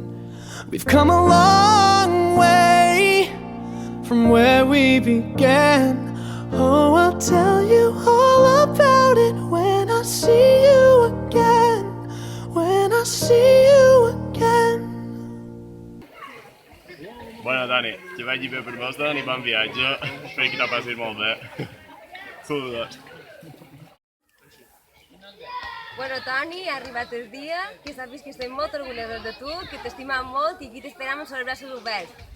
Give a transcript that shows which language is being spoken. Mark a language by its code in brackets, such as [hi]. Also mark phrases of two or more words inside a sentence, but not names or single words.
[en] We've come a long way from where we began. Oh, I'll tell you all about it when I see you again. When I see you again. [ca] Bueno, Dani, que vagi bé per Boston i bon viatge. Espero que t'ho passis molt bé. Saludos. Bueno, Toni, ha arribat el dia, que saps que estem molt orgullosos de tu, que t'estimem molt i aquí t'esperem amb els braços oberts.